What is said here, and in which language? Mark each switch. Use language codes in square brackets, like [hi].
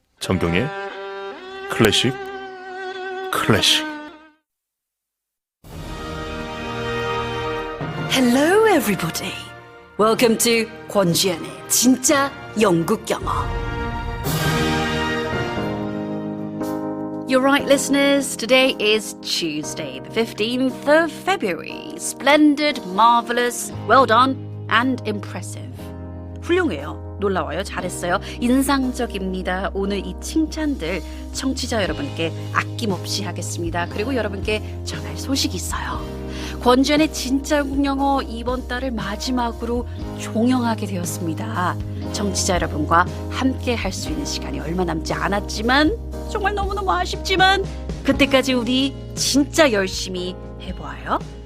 [ko] 정경의 클래식 클래식. [en] Hello everybody. Welcome to 권지연의 진짜 영국 영어. You're right, listeners. Today is Tuesday, the 15th of February. Splendid, marvelous, well done, and impressive. [ko] 훌륭해요. 놀라워요. 잘했어요. 인상적입니다. 오늘 이 칭찬들 청취자 여러분께 아낌없이 하겠습니다. 그리고 여러분께 전할 소식이 있어요. 권지연의 진짜 영국 영어 이번 달을 마지막으로 종영하게 되었습니다. 청취자 여러분과 함께 할 수 있는 시간이 얼마 남지 않았지만 정말 너무너무 아쉽지만 그때까지 우리 진짜 열심히 해보아요.